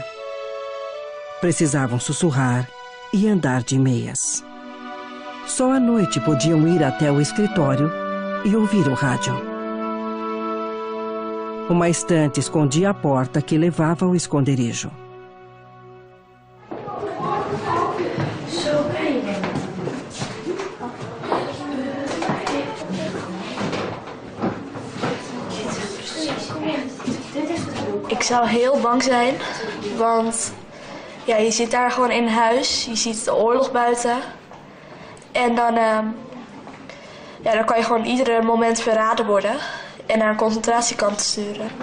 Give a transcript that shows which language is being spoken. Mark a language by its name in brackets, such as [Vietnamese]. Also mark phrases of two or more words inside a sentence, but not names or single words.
[Portuguese] Precisavam sussurrar e andar de meias. Só à noite podiam ir até o escritório e ouvir o rádio. Uma estante escondia a porta que levava ao esconderijo. [Dutch] Ik zou heel bang zijn, want ja, je zit daar gewoon in huis, je ziet de oorlog buiten en dan kan je gewoon iedere moment verraden worden en naar een concentratiekamp sturen.